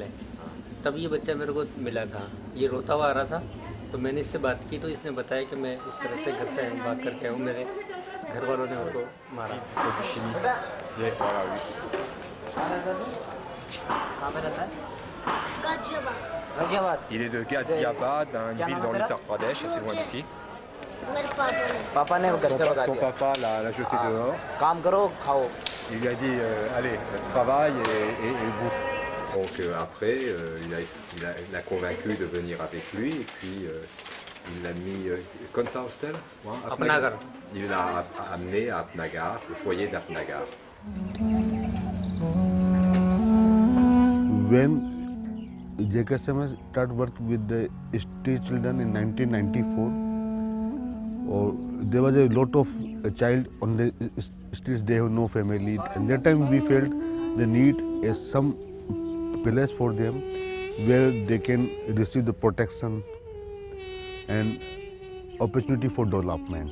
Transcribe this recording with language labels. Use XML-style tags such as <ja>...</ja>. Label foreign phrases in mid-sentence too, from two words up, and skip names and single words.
<hi>तब ये बच्चा मेरे को मिला था, ये रोता हुआ आ रहा था, तो मैंने इससे बात की तो इसने बताया कि मैं इस तरह से घर से भाग करके आऊँ, मेरे घर वालों ने उनको मारा। कहाँ पे रहता है? गाजियाबाद।</hi> <fr>Il est de Ghaziabad, une ville dans l'Uttar Pradesh, assez loin d'ici.</fr> <hi>पापा ने घर से भगा</hi> <fr>Son</fr> <hi>दिया।</hi> <fr>papa l'a jeté dehors.</fr> <hi>काम करो खाओ।</hi> <fr>Il lui a dit allez, travaille et bouffe. Donc après, il a convaincu de venir avec lui et puis il l'a mis comme ça au hostel. Apnagar. Il l'a amené à Apnagar, le foyer d'Apnagar.</fr> <en>When JKSM started work with the street children in 1994, there was a lot of child on the streets. They have no family, and that time we felt the need is some place for them where they can receive the protection and opportunity for development.</en>